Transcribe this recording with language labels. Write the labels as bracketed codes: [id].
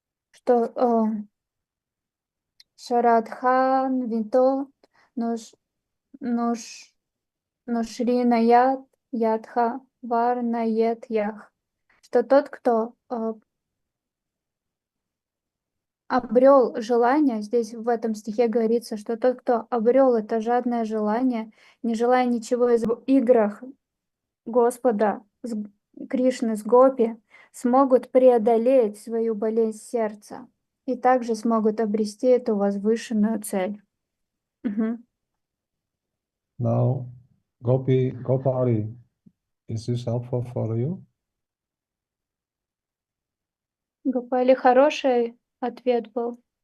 [ru] что Шарадхан Вито Нушринаят Ядха Варнает Ях, что тот, кто обрел желание, здесь в этом стихе говорится, что тот, кто обрел это жадное желание, не желая ничего из играх Господа, Кришны с Гопи, смогут преодолеть свою болезнь сердца и также смогут обрести эту возвышенную цель. Мгм. [en] Now, Gopali, is this helpful for you? [ru] Гопали, хороший ответ был.